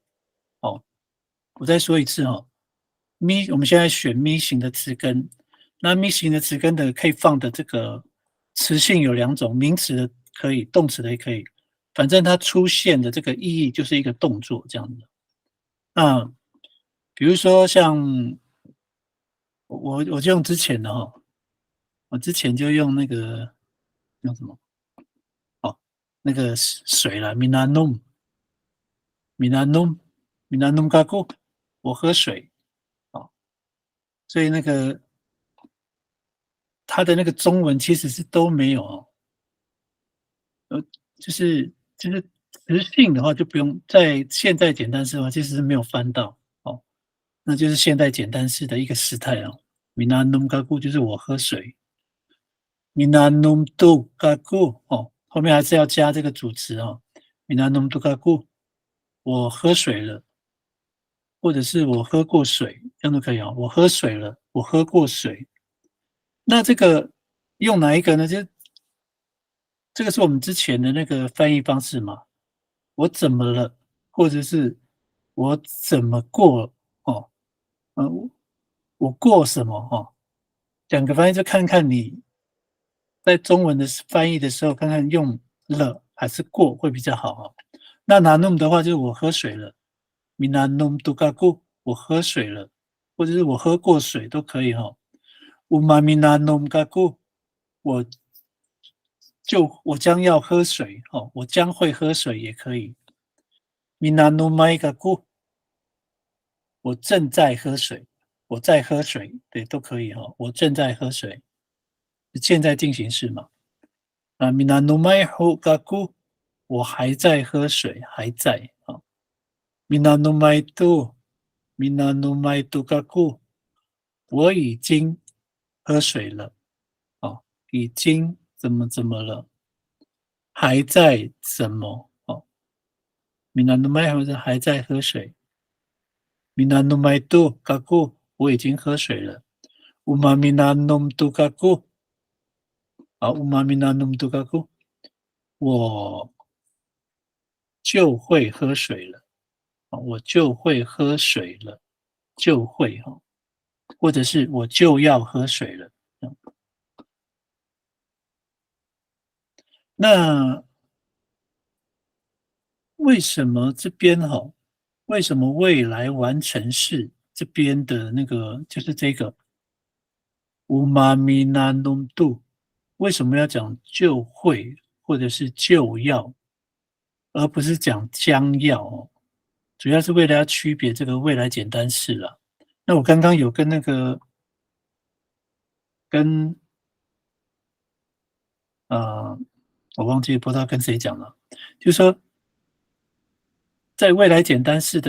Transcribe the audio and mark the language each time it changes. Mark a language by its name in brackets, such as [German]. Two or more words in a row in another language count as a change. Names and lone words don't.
[Chinese] 我再说一次我们现在选 missing 的词根，那 missing 的词根的可以放的这个词性有2种，名词的可以，动词的也可以，反正它出现的这个意义就是一个动作这样子。那比如说像我就用之前的我之前就用那个用什么？那个水啦 ， [Atayal] minanum gaku， [Chinese] 我喝水所以那个它的那个中文其实是都没有就是词性的话就不用，在现在简单式的话其实是没有翻到那就是现代简单式的一个时态 [Atayal] minanum gaku [Chinese] 就是我喝水 ， [Atayal] minanum tu gaku [Chinese] 后面还是要加这个主词 [Atayal] minanum tu gaku [Chinese] 我喝水了，或者是我喝过水，这样都可以我喝水了，我喝过水。那这个用哪一个呢？就这个是我们之前的那个翻译方式嘛？我怎么了，或者是我怎么过我过什么2个翻译就看看你在中文的翻译的时候，看看用了还是过会比较好那nanum的话就是我喝水了 ， [Atayal] minanum tugaku [Chinese] 我喝水了，或者是我喝过水都可以 [Atayal] umaminanum gaku [Chinese] 我将要喝水我将会喝水也可以 [Atayal] minanumai gaku [Chinese] 我正在喝水，我在喝水，对，都可以我正在喝水，现在进行式嘛。 [Atayal] minanumai gaku [Chinese] 我还在喝水，还在 minanumai [Atayal] tu gaku [Chinese] 我已经喝水了已经怎么了，还在怎么minanumai 或者还在喝水。 [Atayal] minanumai tu gaku [Chinese] 我已经喝水了 [Atayal] umaminanum tu gaku umaminanum tu gaku [Chinese] 我就会喝水了我就会喝水了，就会或者是我就要喝水了。那为什么这边为什么未来完成式这边的那个就是这个 [Atayal] umaminanum tu [Chinese] 为什么要讲就会或者是就要，而不是讲将要主要是为了要区别这个未来简单式啦。那我刚刚有跟那个我忘记不知道跟谁讲了，就是说在未来简单式的